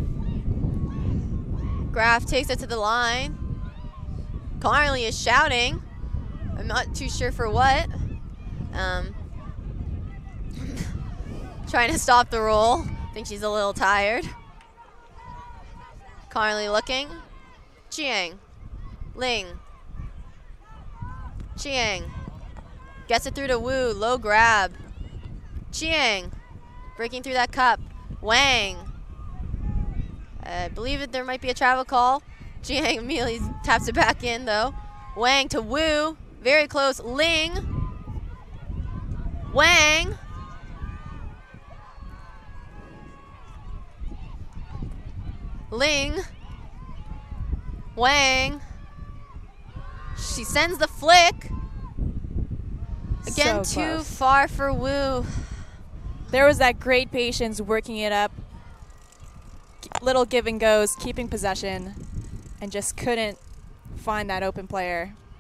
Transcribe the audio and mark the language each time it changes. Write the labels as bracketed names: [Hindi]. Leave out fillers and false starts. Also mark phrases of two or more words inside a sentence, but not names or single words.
[English] Graf takes it to the line. Connerly is shouting. I'm not too sure for what. Trying to stop the roll. I think she's a little tired. Connerly looking. Chiang. Ling. Chiang. Gets it through to Wu. Low grab. Chiang. Breaking through that cup. Wang. I believe that there might be a travel call. Chiang immediately taps it back in though. Wang to Wu. Very close. Ling. Wang. Ling. Wang. She sends the flick. Again, So too close. far for Wu. There was that great patience working it up. Little give and goes, keeping possession, and just couldn't find that open player.